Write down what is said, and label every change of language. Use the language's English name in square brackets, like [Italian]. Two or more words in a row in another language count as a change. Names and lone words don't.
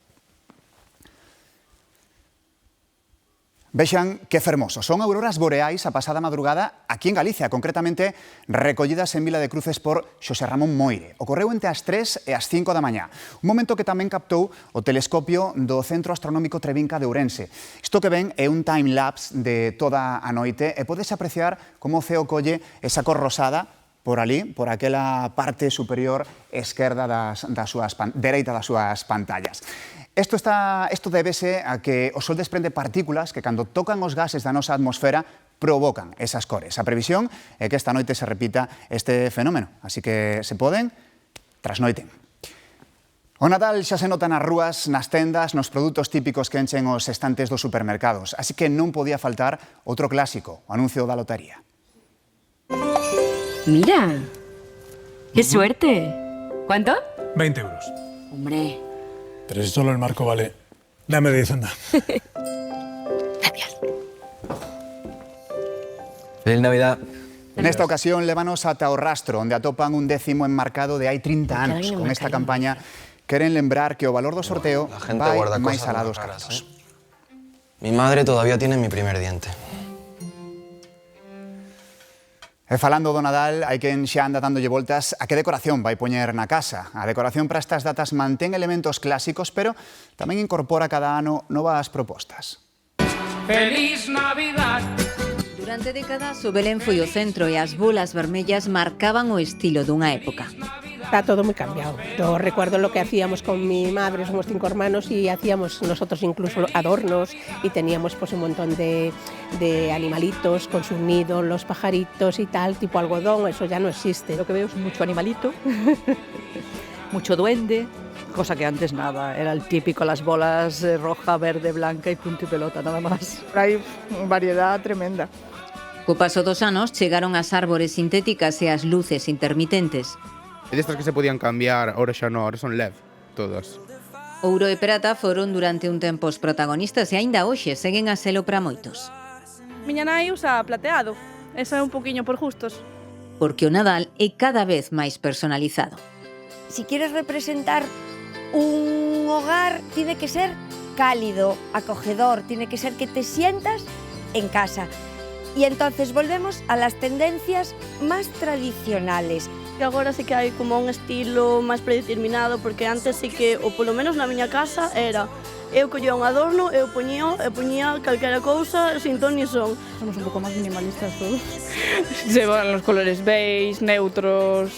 [Galician] Vexan que fermosos. Son auroras boreais a pasada madrugada aquí en Galicia, concretamente recollidas en Vila de Cruces por Xosé Ramón Moire. Ocorreu entre as 3 e as 5 da mañá, un momento que tamén captou o telescopio do Centro Astronómico Trevinca de Ourense. Isto que ven é un time-lapse de toda a noite e podes apreciar como o ceo colle esa cor rosada por ali, por aquela parte superior esquerda dereita das súas pantallas. Isto débese a que o Sol desprende partículas que, cando tocan os gases da nosa atmosfera, provocan esas cores. A previsión é que esta noite se repita este fenómeno, así que, se poden, trasnoiten. O Nadal xa se nota nas rúas, nas tendas, nos produtos típicos que enchen os estantes dos supermercados. Así que non podía faltar outro clásico, o anuncio da lotería. [Spanish] Mira, qué suerte. ¿Cuánto? 20 euros. Hombre. Pero si solo el marco vale. Dame 10, anda. Gracias. Feliz Navidad. [Galician] Nesta ocasión, lévanos ata o Rastro, onde atopan un décimo enmarcado de hai 30 anos. Con esta campaña, queren lembrar que o valor do sorteo vai máis alá dos cartos. [Spanish] Mi madre todavía tiene mi primer diente. [Galician] E falando do Nadal, hai quen xa anda dándolle voltas a que decoración vai poñer na casa. A decoración para estas datas mantén elementos clásicos, pero tamén incorpora cada ano novas propostas. [Spanish] Feliz Navidad. [Galician] Durante décadas, o Belén foi o centro e as bolas vermellas marcaban o estilo dunha época. [Spanish] Está todo muy cambiado. Yo recuerdo lo que hacíamos con mi madre, somos 5 hermanos y hacíamos nosotros incluso adornos y teníamos pues un montón de animalitos con sus nidos, los pajaritos y tal, tipo algodón, eso ya no existe. Lo que veo es mucho animalito, mucho duende, cosa que antes nada, era el típico, las bolas roja, verde, blanca y punto y pelota, nada más. [Galician] Hai variedad tremenda. Co paso dos anos chegaron as árbores sintéticas e as luces intermitentes. [Spanish] De estas que se podían cambiar, ahora [Galician] xa non, [Spanish] ahora son LED, todas. [Galician] Ouro e prata foron durante un tempo os protagonistas e aínda hoxe seguen a selo para moitos. Miña nai usa plateado, esa é un poquinho por gustos. Porque o Nadal é cada vez máis personalizado. [Spanish] Si quieres representar un hogar, tiene que ser cálido, acogedor, tiene que ser que te sientas en casa. Y entonces volvemos a las tendencias más tradicionales. [Galician] Que agora sí que hai como un estilo máis predeterminado, porque antes sí que, ou polo menos na miña casa, era eu collía un adorno, eu poñía calquera cousa [Spanish] sin ton ni son. [Galician] Somos un pouco máis minimalistas todos. [Spanish] Se van los colores beige, neutros.